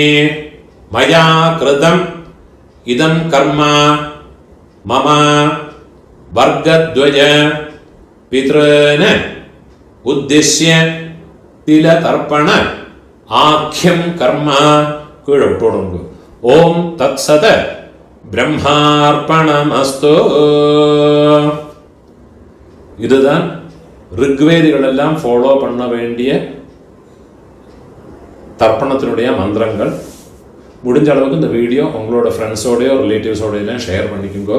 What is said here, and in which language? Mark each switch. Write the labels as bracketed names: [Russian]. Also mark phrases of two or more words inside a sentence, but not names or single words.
[Sanskrit] മയാ കൃതം ഇദം കർമ്മ മമ വർഗദ്വയ പിതॄന് ഉദ്ദേശ്യ തിലതർപ്പണ ആഖ്യം കർമ്മ കീഴൊട്ടുടങ്ങും. ഓം തത്സത് பிரம்மார்ப்பணமஸ்து. [Tamil] இதுதான் ரிக்வேதிகள் எல்லாம் ஃபாலோ பண்ண வேண்டிய தர்ப்பணத்தினுடைய மந்திரங்கள். முடிஞ்ச அளவுக்கு இந்த வீடியோ உங்களோட ஃப்ரெண்ட்ஸோடையோ ரிலேட்டிவ்ஸோடையெல்லாம் ஷேர் பண்ணிக்கோங்க.